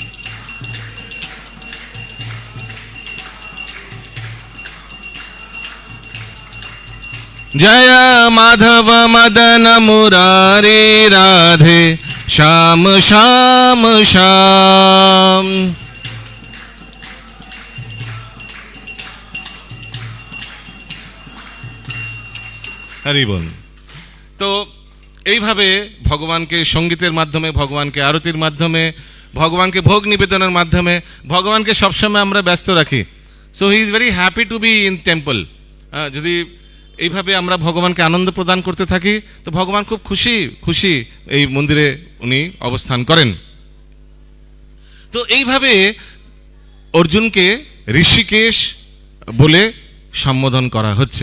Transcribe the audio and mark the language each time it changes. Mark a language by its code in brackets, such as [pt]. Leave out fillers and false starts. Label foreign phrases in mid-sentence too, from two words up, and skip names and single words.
[hi] जय माधव मदन मुरारी राधे श्याम श्याम श्याम। [bn] হরি বল। তো এইভাবে ভগবানকে সঙ্গীতের মাধ্যমে, ভগবানকে আরতির মাধ্যমে, ভগবানকে ভোগ নিবেদনের মাধ্যমে ভগবানকে সবসময় আমরা ব্যস্ত রাখি। [en] So he is very happy to be in temple. [bn] যদি এইভাবে আমরা ভগবানকে আনন্দ প্রদান করতে থাকি তো ভগবান খুব খুশি এই মন্দিরে উনি অবস্থান করেন। তো এইভাবে অর্জুনকে ঋষিকেশ বলে সম্বোধন করা হচ্ছে।